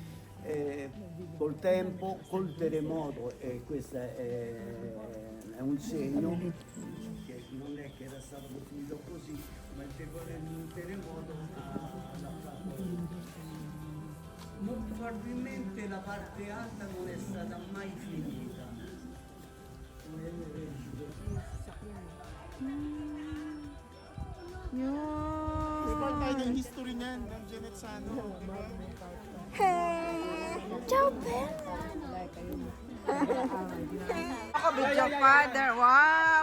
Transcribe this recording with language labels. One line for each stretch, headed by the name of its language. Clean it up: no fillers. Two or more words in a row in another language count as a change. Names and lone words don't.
Italian: Col tempo, col terremoto, e questo è un segno che non è che era stato costruito così, ma il terremoto l'ha fatto. Molto probabilmente la parte alta non è stata mai finita.
Filipino: Report tayo ng history niyan, ng Genazzano.
Italian: Hey! Ciao, Ben!
Filipino: Ako,
English: video father.
Filipino: Wow!